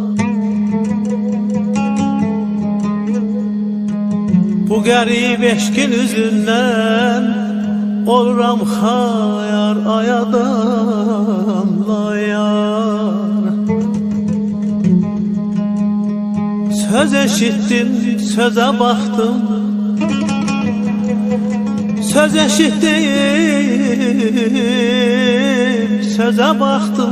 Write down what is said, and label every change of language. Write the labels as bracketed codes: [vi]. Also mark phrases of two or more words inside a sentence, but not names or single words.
[az] Bu qərib eşkin üzündən oluram xayar ay adamlayar. [tr] Söz eşittim, söze baktım. Söz eşittim, söze baktım.